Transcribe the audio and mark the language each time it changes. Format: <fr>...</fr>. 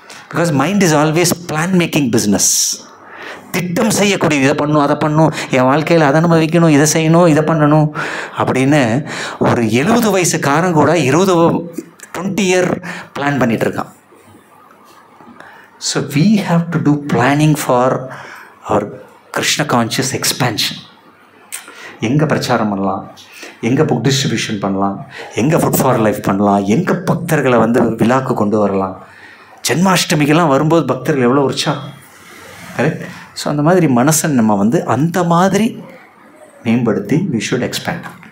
<en>Because mind is always plan making business.</en> <ta>திட்டம் செய்யக்கூடிய, இதை பண்ணணும் அதை பண்ணணும், என் வாழ்க்கையில் அதை அனுபவிக்கணும், இதை செய்யணும், இதை பண்ணணும் அப்படின்னு ஒரு 70 வயசுக்காரன் கூட 20 year plan பண்ணிகிட்ருக்கான்.</ta> <en>So we have to do planning for our Krishna conscious expansion.</en> <ta>எங்கே பிரச்சாரம் பண்ணலாம், எங்கே புக் டிஸ்ட்ரிபியூஷன் பண்ணலாம், எங்கே ஃபுட் ஃபார் லைஃப் பண்ணலாம், எங்கே பக்தர்களை விழாக்கு கொண்டு வரலாம். ஜென்மாஷ்டமிக்கெல்லாம் வரும்போது பக்தர்கள் எவ்வளோ உற்சாகம், கரெக்ட்? ஸோ அந்த மாதிரி மனசை நம்ம அந்த மாதிரி மேம்படுத்தி</ta> <en>we should expand.</en>